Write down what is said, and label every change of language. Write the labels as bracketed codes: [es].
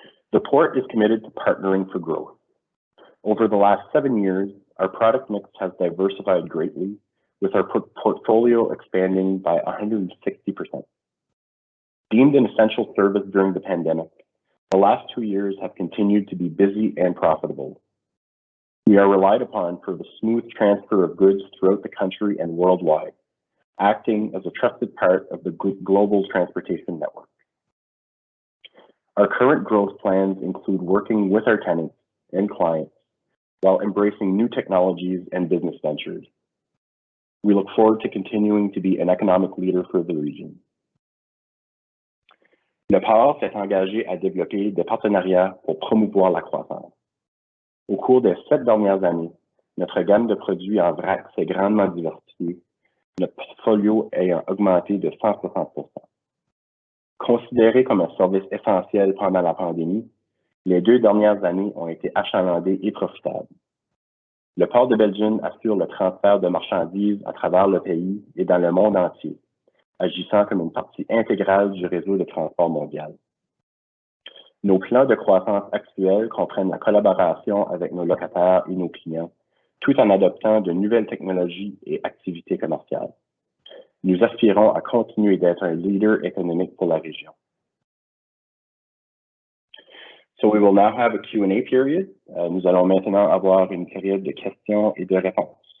[en] The port is committed to partnering for growth. Over the last 7 years, our product mix has diversified greatly, with our portfolio expanding by 160%. Deemed an essential service during the pandemic, the last 2 years have continued to be busy and profitable. We are relied upon for the smooth transfer of goods throughout the country and worldwide, acting as a trusted part of the global transportation network. Our current growth plans include working with our tenants and clients while embracing new technologies and business ventures. We look forward to continuing to be an economic leader for the region. [fr] Le port s'est engagé à développer des partenariats pour promouvoir la croissance. Au cours des 7 dernières années, notre gamme de produits en vrac s'est grandement diversifiée, notre portfolio ayant augmenté de 160%. Considéré comme un service essentiel pendant la pandémie, les 2 dernières années ont été achalandées et profitables. Le port de Belgium assure le transfert de marchandises à travers le pays et dans le monde entier, agissant comme une partie intégrale du réseau de transport mondial. Nos plans de croissance actuels comprennent la collaboration avec nos locataires et nos clients, tout en adoptant de nouvelles technologies et activités commerciales. Nous aspirons à continuer d'être un leader économique pour la région. [en] So we will now have a Q&A period. [fr] Nous allons maintenant avoir une période de questions et de réponses.